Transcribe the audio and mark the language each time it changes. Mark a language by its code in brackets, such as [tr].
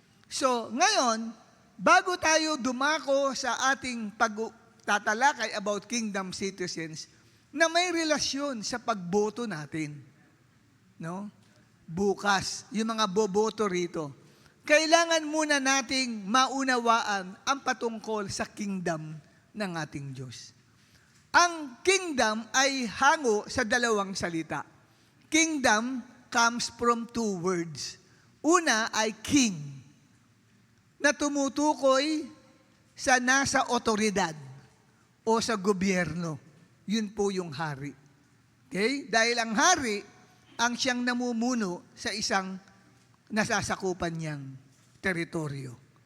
[tl] So, ngayon, bago tayo dumako sa ating pagtatalakay about kingdom citizens, na may relasyon sa pagboto natin. No? Bukas, yung mga boboto rito. Kailangan muna nating maunawaan ang patungkol sa kingdom ng ating Diyos. Ang kingdom ay hango sa dalawang salita. [en] Kingdom comes from two words. [tl] Una ay king, na tumutukoy sa nasa otoridad o sa gobyerno. Yun po yung hari. Okay? Dahil ang hari, ang siyang namumuno sa isang nasasakupan niyang teritoryo.